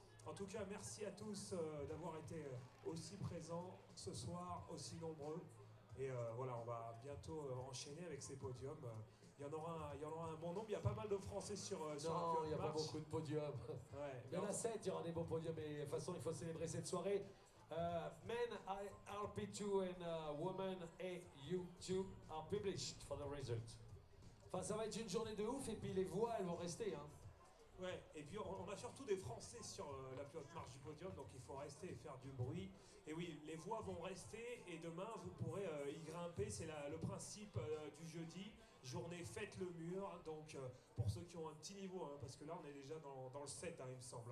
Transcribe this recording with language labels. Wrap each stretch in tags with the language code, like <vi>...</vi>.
<fr>En tout cas, merci à tous d'avoir été aussi présents ce soir, aussi nombreux. Et voilà, on va bientôt enchaîner avec ces podiums. Il y en aura un bon nombre. Il y a pas mal de Français sur un Non, il n'y a pas marche. beaucoup de podiums. Ouais, Il y en a 7, il y aura des beaux podiums, mais de toute façon, il faut célébrer cette soirée.</fr> <en>Men RP2 and women AU2 are published for the result.</en> <fr>Enfin, ça va être une journée de ouf, et puis les voix, elles vont rester. Hein. Ouais, et puis on a surtout des Français sur la plus haute marche du podium, donc il faut rester et faire du bruit. Et oui, les voix vont rester, et demain vous pourrez y grimper, c'est le principe du jeudi, journée faites le mur, donc pour ceux qui ont un petit niveau, hein, parce que là on est déjà dans le 7, hein, il me semble.</fr>